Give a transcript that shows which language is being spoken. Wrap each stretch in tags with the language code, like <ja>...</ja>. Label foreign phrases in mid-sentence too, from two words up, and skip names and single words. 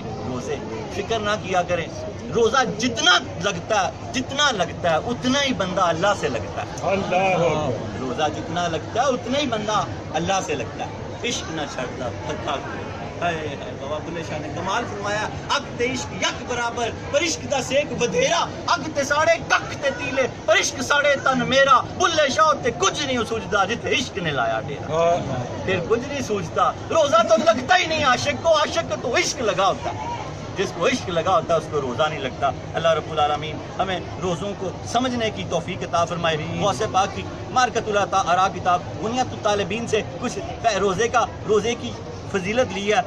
<ur>روزے فکر نہ کیا کریں. روزہ جتنا لگتا ہے اتنا ہی بندہ اللہ سے لگتا ہے. روزہ جتنا لگتا ہے اتنا ہی بندہ اللہ سے لگتا ہے. عشق نہ چھڑتا تھکا. بابا بلے شاہ نے کمال فرمایا,</ur> <pa>اگ تے عشق یک برابر پر عشق دا سیک بدھیرا, اگ تے ساڑے ککھ تے تیلے پر عشق ساڑے تن میرا. بلے شاہ تے کچھ نہیں سوچتا جتے عشق نے لایا ڈیرا.</pa> <ur>پھر کچھ نہیں سوچتا. روزہ تو لگتا ہی نہیں عاشق کو. عاشق تو عشق لگا ہوتا ہے. جس کو عشق لگا ہوتا ہے اس کو روزہ نہیں لگتا.</ur> <ar>اللہ رب العالمین</ar> <ur>ہمیں روزوں کو سمجھنے کی توفیق عطا فرمائے. غوث پاک کی</ur> <ar>مارکۃ الآراء</ar> <ur>کتاب بنیاد الطالبین سے کچھ روزے کی فضیلت لی ہے.</ur>